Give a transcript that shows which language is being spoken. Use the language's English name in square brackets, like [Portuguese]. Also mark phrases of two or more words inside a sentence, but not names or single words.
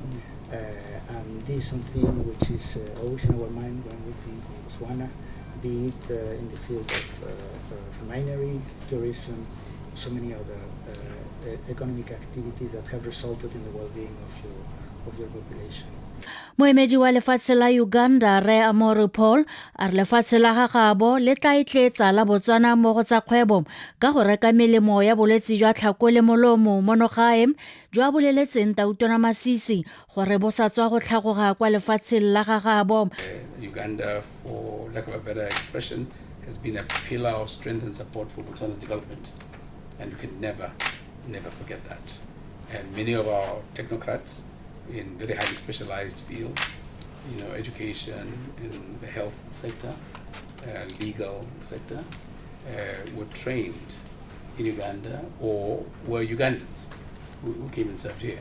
[English] And this is something which is always in our mind when we think of BOTSWANA, be it in the field of minery, tourism, so many other economic activities that have resulted in the well-being of your population. [Tswana] Moemedi wa lefatshe la Uganda Re Amore Paul a re lefatshe la gagabo le tla itletsa la BOTSWANA mo go tsa kgwebo ka go reka melemo ya bolwetse jwa tlhako le molomo monogae jwa boleletseng Tautona Masisi gore bo sa tswa go tlhagoga kwa lefatsheng la gagabo. [English] Uganda, for lack of a better expression, has been a pillar of strength and support for BOTSWANA's development, and we can never forget that. And many of our technocrats in very highly specialized fields, education, in the health sector, legal sector, were trained in Uganda or were Ugandans who came and served here.